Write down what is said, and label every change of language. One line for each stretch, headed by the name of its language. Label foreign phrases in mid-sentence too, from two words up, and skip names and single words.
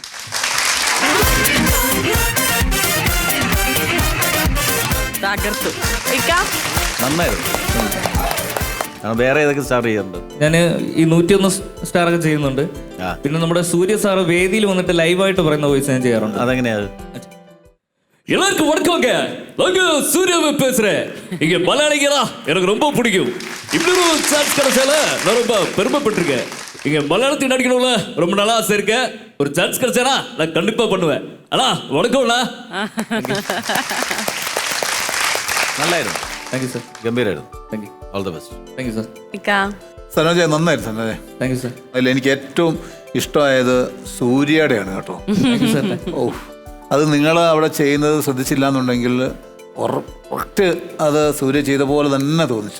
Malayalam: വേറെ ഏതൊക്കെ സ്റ്റാർ ചെയ്യാറുണ്ട്? ഞാൻ ഈ 101 സ്റ്റാറൊക്കെ ചെയ്യുന്നുണ്ട്. പിന്നെ നമ്മുടെ സൂര്യ സാറ് വേദിയിൽ വന്നിട്ട് ലൈവായിട്ട് പറയുന്ന വോയിസ് ഞാൻ ചെയ്യാറുണ്ട്. അതെങ്ങനെയാ?
Tamil: எல்லாருக்கும் வணக்கங்க. நாங்க சூர்யாவை பேசுறேன். இங்க மலையாளிகளா எனக்கு ரொம்ப பிடிக்கும். இப்படி ஒரு சான்ஸ் கிடைச்சால நான் ரொம்ப பெருமைப்பட்டிருக்கேன். இங்க மலையாளத்தில் நடிக்கணும்ல ரொம்ப நல்லா ஆசை இருக்கு. ஒரு சான்ஸ் கிடைச்சானா நான் கண்டிப்பா பண்ணுவேன். அண்ணா வணக்கம்ண்ணா.
Malayalam: നല്ലായിരുന്നു.
English: Thank you sir.
Malayalam: ഗംഭീരായിരുന്നു.
English: Thank you. All the best. Thank you sir.
Malayalam: സനോജ നന്നായിരുന്നു. സനോജ
English: Thank you sir.
Malayalam: അതിൽ എനിക്ക് ഏറ്റവും ഇഷ്ടമായത് സൂര്യയുടെയാണ് കേട്ടോ.
English: Thank you sir.
Malayalam: ഓ, അത് നിങ്ങൾ അവിടെ ചെയ്യുന്നത് ശ്രദ്ധിച്ചില്ല എന്നുണ്ടെങ്കിൽ കറക്റ്റ് അത് സൂര്യ ചെയ്ത പോലെ തന്നെ തോന്നിച്ചു.